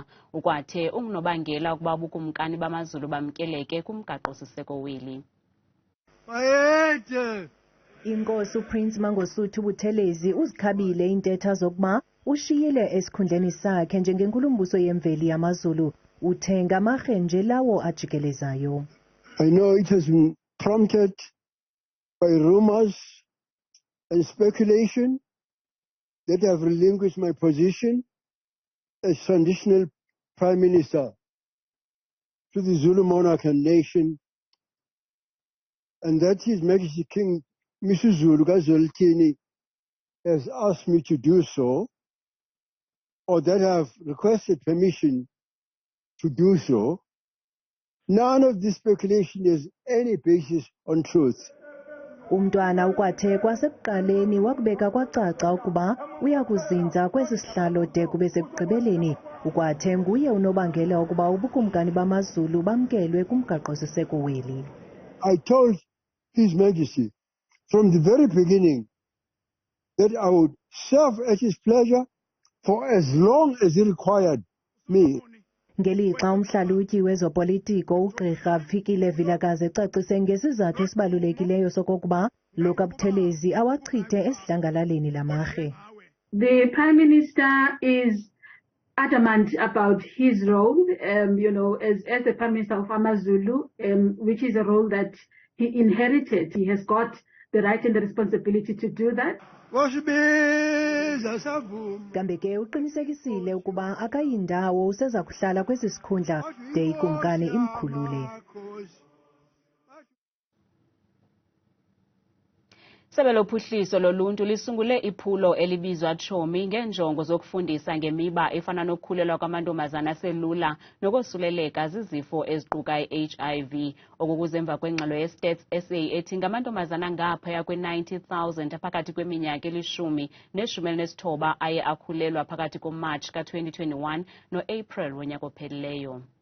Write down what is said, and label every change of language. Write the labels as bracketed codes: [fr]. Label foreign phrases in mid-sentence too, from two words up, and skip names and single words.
[xh] Ukwathe ungunobangela ukuba ubukumkani bamaZulu bamkeleke kumgaqo-siseko weli. Inkosi uPrince Mangosuthu uButhelezi uzikhabile intetha zokuba ushiyile esikhundleni sakhe njengenkulumbuso yemveli yamaZulu. Uthenga amarhe nje lawo ajikelezayo. [en] I know it has been prompted by rumors and speculation that I have relinquished my position as traditional Prime Minister to the Zulu monarch and nation, and that His Majesty King Misuzulu Kazoltini has asked me to do so, or that I have requested permission to do so. None of this speculation has any basis on truth. [xh] Umntwana ukwathe kwasekuqaleni wakubeka kwacaca ukuba uyakuzinza kwesi sihlalo de kube sekugqibeleni. Ukwathe nguye unobangela ukuba ubukumkani bamaZulu bamkelwe kumgaqo-siseko weli. [en] I told His Majesty from the very beginning that I would serve at his pleasure for as long as he required me. [xh] Ngelixa umhlalutyi wezopolitiko ugqirha Bayikhiqile Vilakazi ecacise ngesizathu esibalulekileyo sokokuba uButhelezi awachithe esidlangalaleni lamarhe. [en] The Prime Minister is adamant about his role, as the Prime Minister of AmaZulu, which is a role that he inherited. He has got the right and the responsibility to do that. [xh] Kambe ke uqinisekisile ukuba akayindawo useza kuhlala kwesi sikhundla de ikumkani imkhulule. Isebe lophuhliso loluntu lisungule iphulo elibizwa Tshomi ngenjongo zokufundisa ngemiba efana nokukhulelwa kwamantombazana aselula nokosuleleka zizifo eziquka i-HIV okukuze emva kwengxelo ye-Stats SA ethi ngamantombazana ngaphaya kwe-90,000 aphakathi kweminyaka elishumi ne-19 aye akhulelwa phakathi koMatshi ka-2021 no-April wonyaka ophelileyo.